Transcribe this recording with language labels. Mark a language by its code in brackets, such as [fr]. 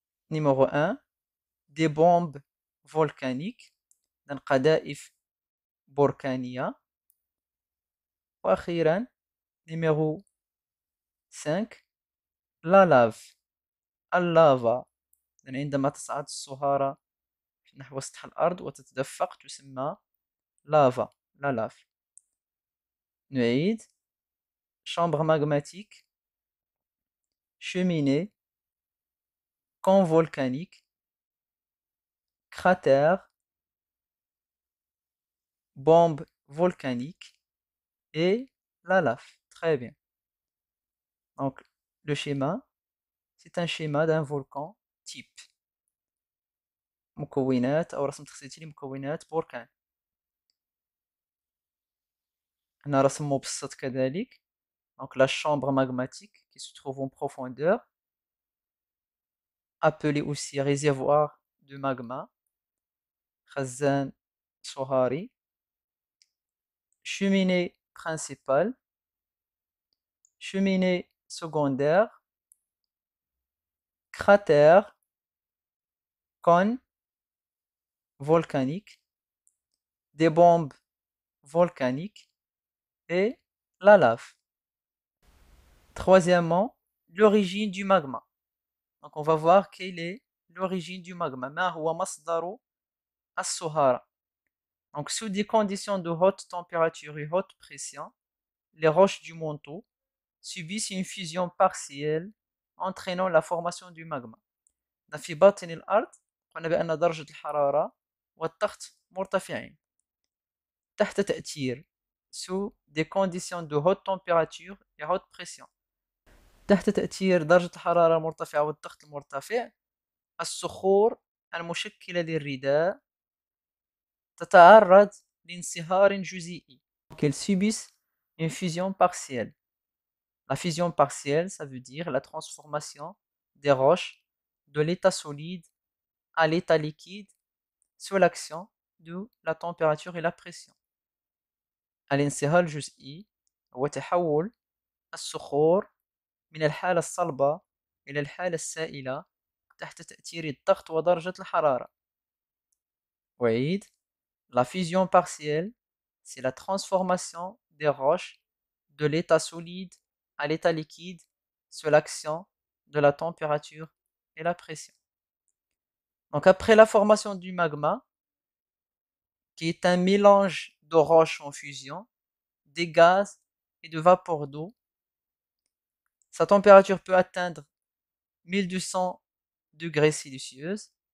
[fr] Numéro 1, des bombes volcaniques، [ar] قذائف بركانية. [fr] وأخيرا numéro 5، la lave، اللافا. [ar] عندما تصعد الصهارة نحو سطح الأرض وتتدفق تسمى لافا، لا لاف. [fr] نعيد: chambre magmatique، cheminée, cône volcanique, cratère, bombe volcanique et la lave. Très bien. Donc, le schéma, c'est un schéma d'un volcan type. [ar] مكونات أو رسم تخطيطي لمكونات بركان. هنا رسم مبسط كذلك. [fr] Donc, la chambre magmatique qui se trouve en profondeur, appelée aussi réservoir de magma, [ar] خزان صهاري. [fr] Cheminée principale, cheminée secondaire, cratère, cône volcanique, des bombes volcaniques et la lave. Troisièmement, l'origine du magma. Donc on va voir quelle est l'origine du magma. [ar] ما هو مصدر الصهارة. [fr] Donc sous des conditions de haute température et haute pression, les roches du manteau subissent une fusion partielle entraînant la formation du magma. [ar] في باطن الأرض قلنا بأن درجة الحرارة والضغط مرتفعين تحت تأثير [fr] sous des conditions de haute température et haute pression. [ar] تحت تأثير درجة الحرارة المرتفعة والضغط المرتفع، الصخور المشكلة للرداء تتعرض لانصهار جزيئي. [fr] Qu'elles subissent une fusion partielle. La fusion partielle, ça veut dire la transformation des roches de l'état solide à l'état liquide sous l'action de la température et la pression. [ar] الانصهار الجزئي هو تحول الصخور من الحالة الصلبة إلى الحالة السائلة تحت تأثير الضغط ودرجة الحرارة. وعيد. [fr] La fusion partielle, c'est la transformation des roches de l'état solide à l'état liquide sous l'action de la température et la pression. Donc après la formation du magma, qui est un mélange de roches en fusion, des gaz et de vapeur d'eau, sa température peut atteindre 1200 degrés Celsius.